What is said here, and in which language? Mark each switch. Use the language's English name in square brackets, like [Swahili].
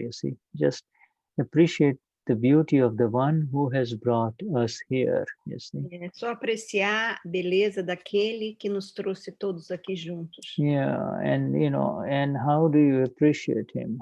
[English] You see, just appreciate the beauty of the one who has brought us here. You see. [Portuguese] É só apreciar a beleza daquele que nos trouxe todos aqui juntos. [English] Yeah, and and how do you appreciate him?